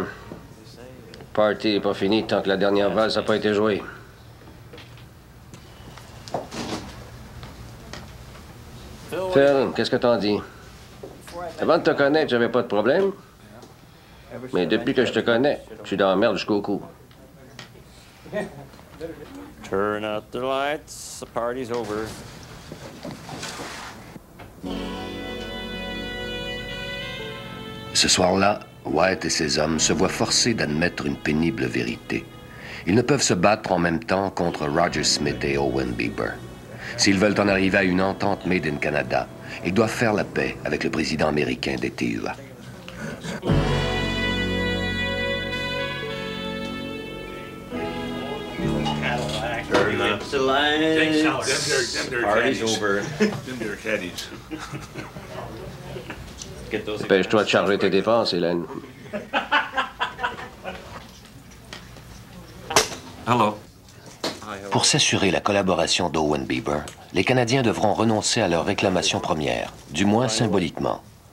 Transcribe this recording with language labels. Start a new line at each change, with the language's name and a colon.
French: Le party n'est pas fini tant que la dernière valse n'a pas été jouée. Phil, qu'est-ce que t'en dis? Avant de te connaître, j'avais pas de problème. Mais depuis que je te connais, je suis dans la merde jusqu'au cou.
English: Turn out the lights, the party's over.
French: Ce soir-là, White et ses hommes se voient forcés d'admettre une pénible vérité. Ils ne peuvent se battre en même temps contre Roger Smith et Owen Beaver. S'ils veulent en arriver à une entente
English: made in Canada,
French: ils doivent faire la paix avec le président américain des TUA.
English: Turn up the lights, the party's over.
French: Dépêche-toi de charger tes dépenses, Hélène.
English: Hello.
French: Pour s'assurer la collaboration d'Owen Beaver, les Canadiens devront renoncer à leur réclamation première, du moins symboliquement.